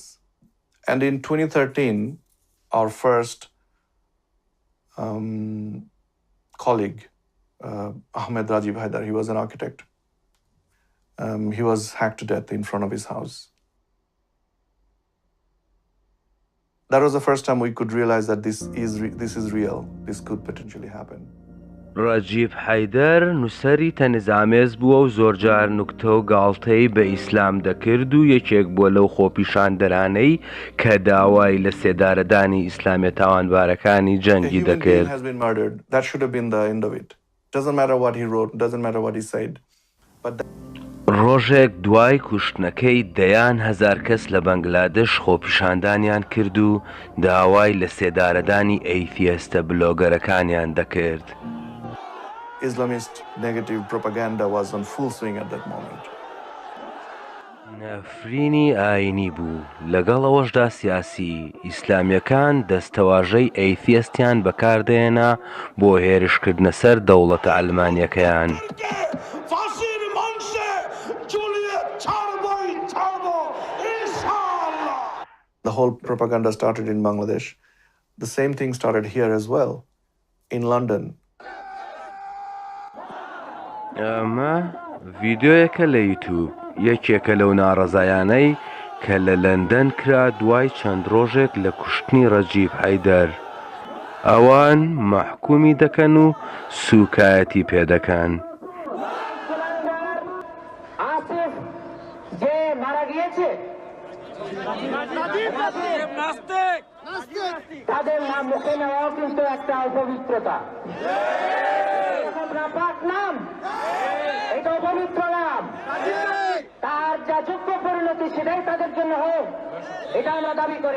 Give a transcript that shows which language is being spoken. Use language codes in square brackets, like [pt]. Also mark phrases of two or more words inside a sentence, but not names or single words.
[en] And in 2013, our first colleague, Ahmed Rajib Haidar, he was an architect. He was hacked to death in front of his house. That was the first time we could realize that this is real. This could potentially happen. [ckb] ڕەجیب حەیدەر نووسەری تەنزامێز بووە و زۆرجار نوکتە و گاڵتەی بە ئیسلام دەکرد و یەکێک بووە لەو خۆپیشاندەرانەی کە داوای لە سێدارەدانی ئیسلامیە تاوانبارەکانی جەنگی دەکرد. [en] Doesn't matter what he wrote, doesn't matter what he said. [ckb] ڕۆژێک دوای کوشتنەکەی دەیان هەزار کەس لە بەنگلادش خۆپیشاندانیان کرد و داوای لە سێدارەدانی ئەیتیستە بلۆگەرەکانیان دەکرد. [en] Islamist negative propaganda was on full swing at that moment. [ckb] نەفرینی ئاینی بوو لەگەڵ ئەوەشدا سیاسی ئیسلامیەکان دەستەواژەی ئەیتیستیان بەکاردێنا بۆ هێرشکردنە سەر دەوڵەتە ئەلمانیەکەیان. [en] The whole propaganda started in Bangladesh. The same thing started here as well, in London. [ckb] ئەمە ڤیدیۆیەکە لە یوتیوب یەکێکە لەو ناڕەزایانەی کە لە لەندەن کرا دوای چەند ڕۆژێک لە کوشتنی ڕەجیب حەیدەر. ئەوان مەحکومی دەکەن و سوکایەتی پێدەکەن. [bn] তাদের নাম মুখে নেওয়াও কিন্তু একটা অপবিত্রতা। নাম এটা অপবিত্র নাম, তার যা যোগ্য পরিণতি সেটাই তাদের জন্য হোক, এটা আমরা দাবি করি।